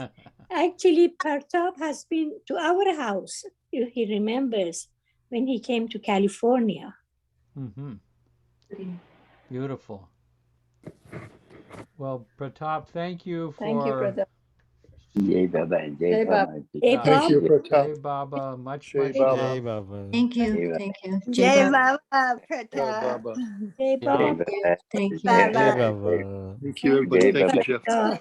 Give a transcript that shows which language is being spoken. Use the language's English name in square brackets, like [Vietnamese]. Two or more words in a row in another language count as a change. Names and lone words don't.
[English] Actually, Pratap has been to our house. He remembers when he came to California. Mm-hmm. Beautiful. Well, Pratap, thank you Thank you, for brother. [Hindi] जय बाबा। जय जय बाबा. [English] Baba. Jai uh, Thank you, Baba. Pratap. [Hindi] जय बाबा. Much, [English] Jai much Baba. love. [Hindi] जय बाबा. [English] Thank you. Jai Thank you. Jai Jai Baba, Jai Pratap. Baba. Jai Yeah. Baba. Baba. Thank you. Jai Jai Baba. Baba. Baba. Thank you, Thank everybody. Jai you, Thank you, Baba. Jeff. Pratap.